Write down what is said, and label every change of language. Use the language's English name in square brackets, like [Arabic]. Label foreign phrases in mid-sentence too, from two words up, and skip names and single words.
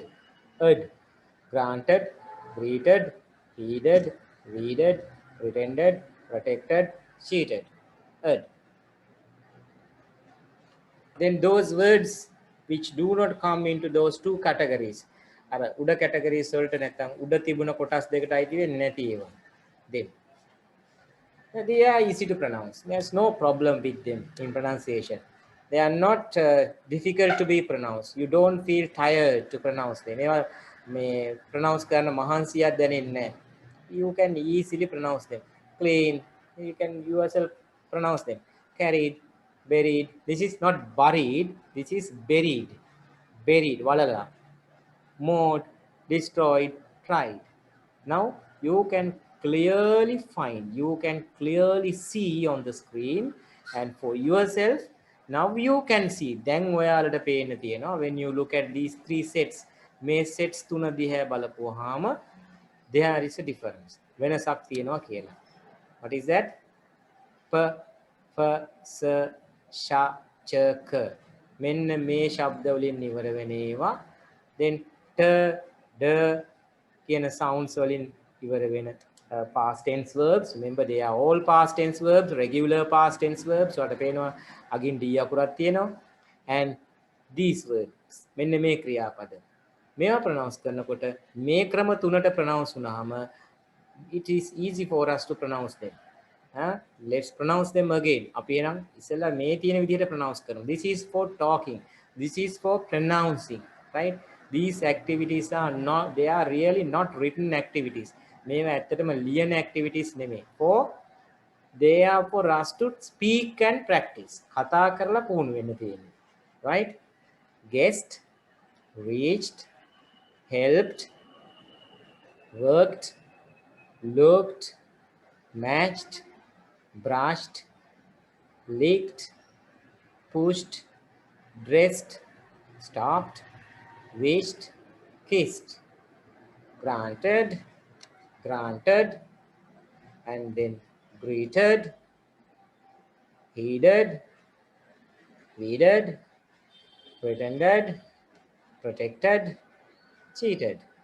[English] Ed. Granted, greeted, heeded, weeded, pretended, protected, cheated. Ed. Then those words which do not come into those two categories. [Sinhala] අර උඩ categories වලට නැත්නම් උඩ තිබුණ කොටස් දෙකට අයිති වෙන්නේ නැති ඒවා. [English] Then they are easy to pronounce. There's no problem with them in pronunciation. They are not difficult to be pronounced. You don't feel tired to pronounce them. [Sinhala] ඒවා මේ pronounce කරන මහන්සියක් දැනෙන්නේ නැහැ. [English] You can easily pronounce them. Clean. You can yourself pronounce them. Carried, buried. This is not buried. This is buried. Buried. Walala. Mode, destroyed, tried. Now you can clearly find, you can clearly see on the screen, and for yourself, now you can see. Then [Sinhala] ඔයාලට පේන්න තියෙනවා [English] when you look at these three sets, [Sinhala] මේ sets තුන දිහා බලපුවාම [English] there is a difference. [Sinhala] වෙනසක් තියෙනවා කියලා. [English] What is that? P, F, S, Sh, Ch, K. [Sinhala] මෙන්න මේ ශබ්ද වලින් ඉවර වෙන ඒවා. Then T, D කියන sounds වලින් ඉවර වෙන [English] past tense verbs. Remember they are all past tense verbs, regular past tense verbs. [Sinhala] ඔයාලට පේනවා අගින් D අකුරක් තියෙනවා. [English] And these words [Sinhala] මෙන්න මේ ක්‍රියාපද මේවා pronounce කරනකොට මේ ක්‍රම තුනට pronounce වුණාම [English] it is easy for us to pronounce them. Let's pronounce them again. [Sinhala] අපි එනම් ඉස්සෙල්ලා මේ තියෙන විදිහට pronounce කරමු. [English] This is for talking. This is for pronouncing, right? These activities are not, they are really not written activities. [Sinhala] මේවා ඇත්තටම ලියන activities නෙමෙයි. [English] For they are for us to speak and practice. [Sinhala] කතා කරලා පුහුණු වෙන්න තියෙන්නේ. [English] Right? Guessed, reached, helped, worked, looked, matched, brushed, licked, pushed, dressed, stopped, wished, kissed, granted, granted, and then greeted, heeded, weeded, pretended, protected, cheated.